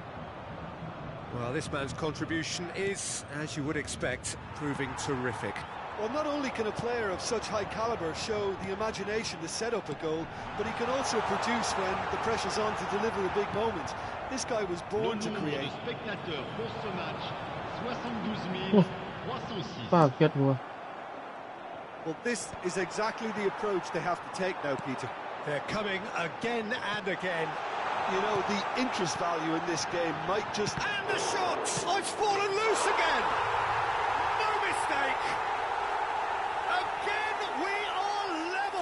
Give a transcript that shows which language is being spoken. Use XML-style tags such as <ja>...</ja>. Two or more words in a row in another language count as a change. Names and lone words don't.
<en>Well, this man's contribution is, as you would expect, proving terrific. Well, not only can a player of such high calibre show the imagination to set up a goal, but he can also produce when the pressure's on to deliver a big moment. This guy was born to create.</en> <fr>Spectateurs pour ce match, 72 306.</fr> <id>Kaget gua.</id> <en>Well, this is exactly the approach they have to take now, Peter. They're coming again and again. You know, the interest value in this game might just... And the shot! Oh, it's fallen loose again! No mistake! Again, we are level!</en>